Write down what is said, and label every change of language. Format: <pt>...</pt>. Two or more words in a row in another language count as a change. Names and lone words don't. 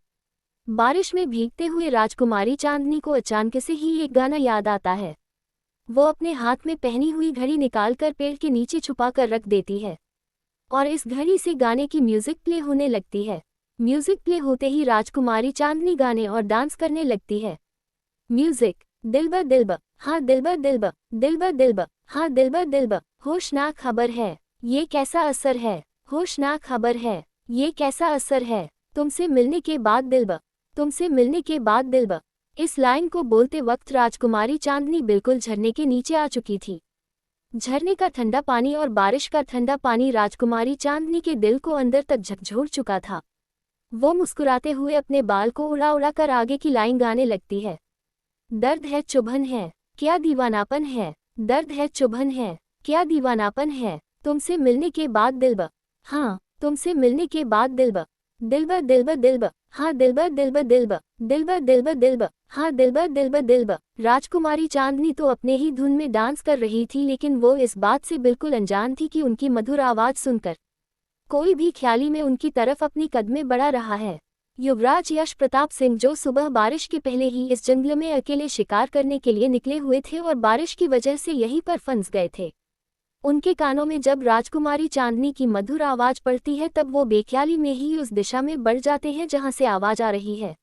<hi>बारिश में भीगते हुए राजकुमारी चांदनी को अचानक से ही एक गाना याद आता है। वो अपने हाथ में पहनी हुई घड़ी निकालकर पेड़ के नीचे छुपा कर रख देती है और इस घड़ी से गाने की म्यूजिक प्ले होने लगती है। म्यूजिक प्ले होते ही राजकुमारी चांदनी गाने और डांस करने लगती है। म्यूजिक। दिलबर दिलबर, हाँ दिलबर दिलबर, दिलबर दिलबर, हाँ दिलबर दिलबर। होशनाक खबर है, ये कैसा असर है। होशनाक खबर है, ये कैसा असर है। तुमसे मिलने के बाद दिलबर, तुमसे मिलने के बाद दिलबर। इस लाइन को बोलते वक्त राजकुमारी चांदनी बिल्कुल झरने के नीचे आ चुकी थी। झरने का ठंडा पानी और बारिश का ठंडा पानी राजकुमारी चांदनी के दिल को अंदर तक झकझोर चुका था। वो मुस्कुराते हुए अपने बाल को उड़ा उड़ा कर आगे की लाइन गाने लगती है। दर्द है चुभन है, क्या दीवानापन है। दर्द है चुभन है, क्या दीवानापन है। तुमसे मिलने के बाद दिलबर, हाँ तुमसे मिलने के बाद दिलबर। दिलबर दिलबर दिलबर, हाँ दिलबर दिलबर दिलबर, दिलबर दिलबर दिलबर, हाँ दिलबर दिलबर दिलबर। राजकुमारी चांदनी तो अपने ही धुन में डांस कर रही थी लेकिन वो इस बात से बिल्कुल अनजान थी कि उनकी मधुर आवाज़ सुनकर कोई भी ख्याली में उनकी तरफ अपनी कदमें बढ़ा रहा है। युवराज यश प्रताप सिंह जो सुबह बारिश के पहले ही इस जंगल में अकेले शिकार करने के लिए निकले हुए थे और बारिश की वजह से यहीं पर फंस गए थे, उनके कानों में जब राजकुमारी चांदनी की मधुर आवाज़ पड़ती है तब वो बेख्याली में ही उस दिशा में बढ़ जाते हैं जहां से आवाज़ आ रही है।</hi>